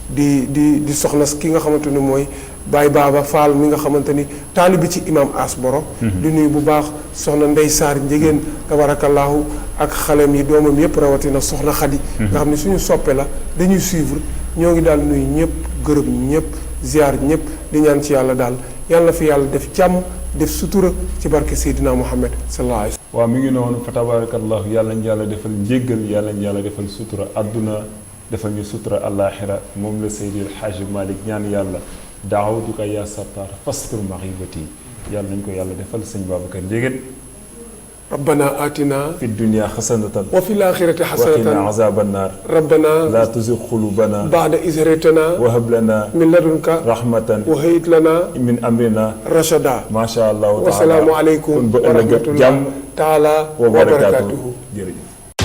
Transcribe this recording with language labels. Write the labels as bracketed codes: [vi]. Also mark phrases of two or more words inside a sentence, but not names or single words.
[wo] di soxna ki nga xamante ne mooy Baay Baaba Faal mi nga xamante ni taalibi ci imam As Boro di nuyu bu baax soxna Ndey Saar Njegéen tabaarakallaahu ak xalem yi doomam yépp rawatina soxna Xadi nga xam ne suñu soppe la dañuy suivre ñoo ngi daal nuyu ñëpp gërëm ñëpp ziar ñëpp di ñaan ci yàlla daal yàlla na fi yàlla def jàmm def sutura ci barke Seydina Muhammad [ar] صلى الله عليه وسلم [wo] waaw mi ngi noonu fa tabarakallahu yàlla ñu yàlla defal njéggal yàlla ñu yàlla defal sutura adduna defal ñu sutura àllaaxira moom la Seydil Hajji Malick ñaan yàlla daawatuka [ar] يا ستار [wo] fastur maxibati yàlla nañ ko yàlla defal sëñ Babacar Ndiéguène [ar] ربنا آتنا في الدنيا حسنة وفي الآخرة حسنة وقنا عذاب النار ربنا لا تزغ قلوبنا بعد إذ هديتنا وهب لنا من لدنك رحمة وهيئ لنا من أمرنا رشدا ما شاء الله تعالى والسلام عليكم ورحمة الله تعالى وبركاته.